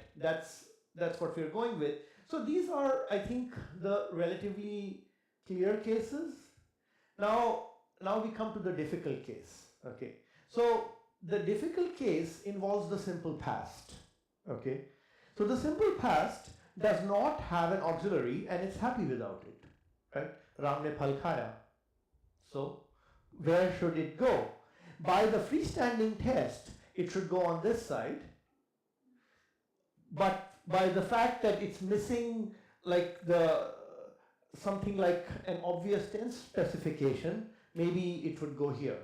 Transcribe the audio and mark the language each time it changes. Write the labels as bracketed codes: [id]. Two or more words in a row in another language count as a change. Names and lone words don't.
[en] That's what we're going with. So these are, I think, the relatively clear cases. Now we come to the difficult case. Okay, so the difficult case involves the simple past. Okay, so the simple past does not have an auxiliary and it's happy without it, right? [hi] राम ने फल खाया. [en] So where should it go? By the freestanding test, it should go on this side, but by the fact that it's missing like something like an obvious tense specification, maybe it would go here.